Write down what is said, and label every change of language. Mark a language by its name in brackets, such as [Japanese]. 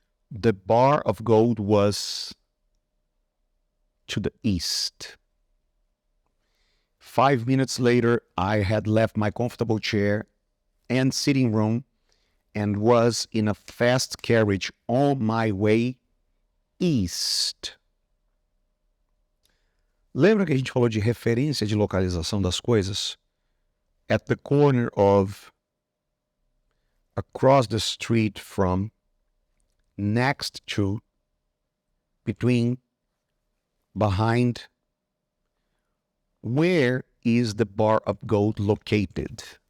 [English] The bar of gold was to the east. 5 minutes later, I had left my comfortable chair and sitting room and was in a fast carriage on my way east. [Portuguese] Lembra que a gente falou de referência de localização das coisas? [English] At the corner of, across the street from, next to, between, behind. Where is the bar of gold located?